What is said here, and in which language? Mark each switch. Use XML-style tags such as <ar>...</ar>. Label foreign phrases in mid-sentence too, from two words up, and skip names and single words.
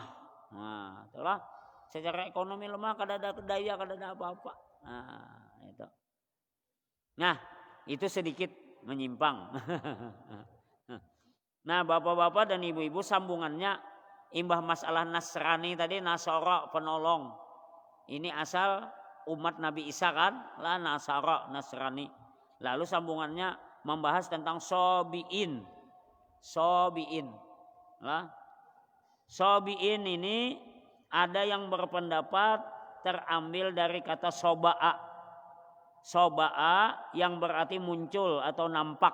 <id>Nah itulah, secara ekonomi lemah, kada ada daya, kada ada apa-apa. Nah itu sedikit menyimpang. Nah bapak-bapak dan ibu-ibu, sambungannya imbah masalah Nasrani tadi, Nasara penolong, ini asal umat Nabi Isa kan lah, Nasara Nasrani. Lalu sambungannya membahas tentang sobiin lah. Sobiin ini ada yang berpendapat terambil dari kata soba'a yang berarti muncul atau nampak.</id>